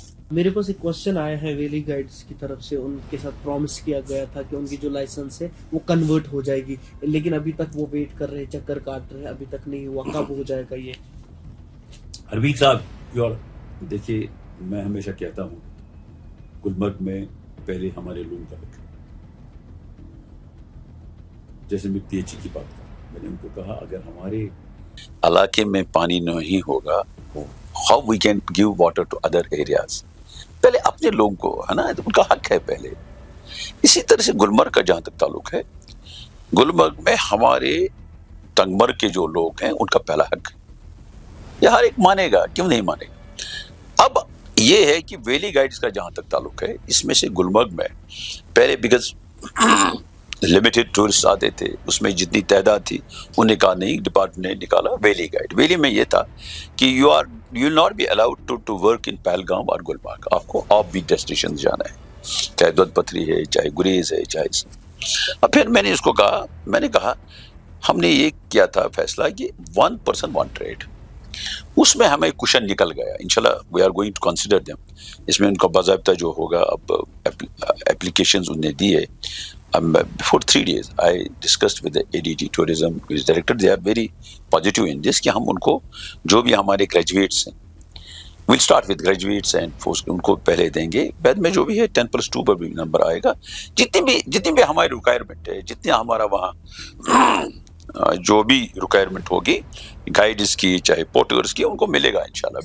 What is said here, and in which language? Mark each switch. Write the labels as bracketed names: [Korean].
[Urdu] میرے پاس ایک کوشچن آیا ہے ویلی گائیڈز کی طرف سے. ان کے ساتھ پرومس کیا گیا تھا کہ ان کی جو لائسنس ہے وہ کنورٹ ہو جائے گی، لیکن ابھی تک وہ ویٹ کر رہے، چکر کاٹ رہے، ابھی تک نہیں ہوا. کب ہو جائے گا یہ؟ حربیل صاحب، دیکھیے میں ہمیشہ کہتا ہوں گلمرگ میں پہلے ہمارے لوگوں کا حق ہے. جیسے میں پی ایچ ای کی بات کروں، میں نے ان کو کہا اگر ہمارے [English] علاقے میں پانی نہیں ہوگا، how we can give water to other areas. [Urdu] پہلے اپنے لوگوں کو ہے نا، ان کا حق ہے پہلے. اسی طرح سے گلمرگ کا جہاں تک تعلق ہے، گلمرگ میں ہمارے ٹنگمرگ کے جو لوگ ہیں ان کا پہلا حق ہے. یہ ہر ایک مانے گا، کیوں نہیں مانے گا. اب یہ ہے کہ ویلی گائیڈز کا جہاں تک تعلق ہے، اس میں سے گلمرگ میں پہلے بیکاز لمیٹڈ ٹورسٹ آتے تھے، اس میں جتنی تعداد تھی انہوں نے کہا نہیں، ڈپارٹمنٹ نے نکالا ویلی گائیڈ. ویلی میں یہ تھا کہ you will not be allowed to work in Pahalgam اور گلمرگ. آپ کو آف بیٹ ڈیسٹینیشن جانا ہے، چاہے دودھ پتھری ہے، چاہے گریز ہے، چاہے. اب پھر میں نے اس کو کہا، میں نے کہا ہم نے یہ کیا تھا فیصلہ کہ 1 person 1 trade. اس میں ہمیں کوشچن نکل گیا. انشاءاللہ we are going to consider them. اس میں ان کا باضابطہ جو ہوگا، اب اپلیکیشنز انہوں نے دی ہے. [English] Before 3 days I discussed with the ADG tourism his director. [Urdu] They are very positive in this کہ ہم ان کو جو بھی ہمارے گریجویٹس ہیں، we'll start with graduates and ان کو پہلے دیں گے. بعد میں جو بھی ہے 10+2 پر بھی نمبر آئے گا. جتنی بھی ہماری ریکوائرمنٹ ہے، جتنا ہمارا وہاں جو بھی ریکوائرمنٹ ہوگی گائیڈز کی، چاہے پورٹرز کی، ان کو ملے گا انشاءاللہ.